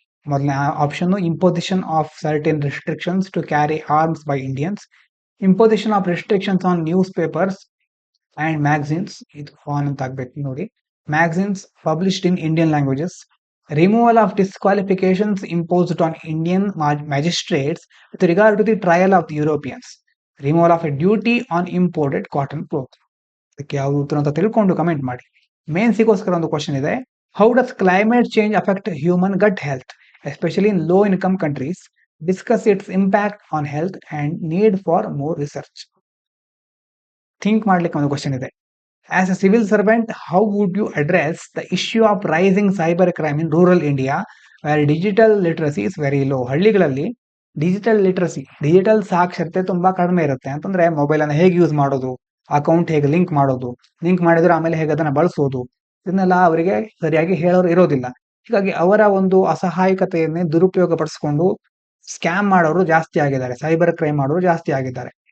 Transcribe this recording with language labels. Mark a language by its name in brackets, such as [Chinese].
[Kannada] ಮೊದಲನೇ option, [English] imposition of certain restrictions to carry arms by Indians, imposition of restrictions on newspapers and magazines, [Kannada] ಇದು on ಅಂತ ಆಗ್ಬೇಕು ನೋಡಿ, [English] Magazines published in Indian languages, removal of disqualifications imposed on Indian magistrates with regard to the trial of the Europeans, removal of a duty on imported cotton cloth. [Kannada] ಅದಕ್ಕೆ ಯಾವ್ದು ಉತ್ತರ ಅಂತ ತಿಳ್ಕೊಂಡು comment ಮಾಡಿ. ಮೇನ್ಸಿಗೋಸ್ಕರ ಒಂದು ಕ್ವಶನ್ ಇದೆ. [English] How does climate change affect human gut health especially in low income countries? Discuss its impact on health and need for more research. [Kannada] Think ಮಾಡ್ಲಿಕ್ಕೆ ಒಂದು ಕ್ವಶನ್ ಇದೆ. [English] As a civil servant, how would you address the issue of rising cybercrime in rural India, where digital literacy is very low? [Kannada] ಹಳ್ಳಿಗಳಲ್ಲಿ digital ಸಾಕ್ಷರತೆ ತುಂಬಾ ಕಡಿಮೆ ಇರುತ್ತೆ. ಅಂತಂದ್ರೆ mobile ಅನ್ನ ಹೇಗೆ ಯೂಸ್ ಮಾಡೋದು, ಅಕೌಂಟ್ ಹೇಗೆ ಲಿಂಕ್ ಮಾಡೋದು, ಲಿಂಕ್ ಮಾಡಿದ್ರೆ ಆಮೇಲೆ ಹೇಗೆ ಅದನ್ನ ಬಳಸೋದು, ಇದನ್ನೆಲ್ಲ ಅವರಿಗೆ ಸರಿಯಾಗಿ ಹೇಳೋರು ಇರೋದಿಲ್ಲ. ಹೀಗಾಗಿ ಅವರ ಒಂದು ಅಸಹಾಯಕತೆಯನ್ನೇ ದುರುಪಯೋಗ ಪಡಿಸ್ಕೊಂಡು ಸ್ಕ್ಯಾಮ್ ಮಾಡೋರು ಜಾಸ್ತಿ ಆಗಿದ್ದಾರೆ, ಸೈಬರ್ ಕ್ರೈಮ್ ಮಾಡೋರು ಜಾಸ್ತಿ ಆಗಿದ್ದಾರೆ.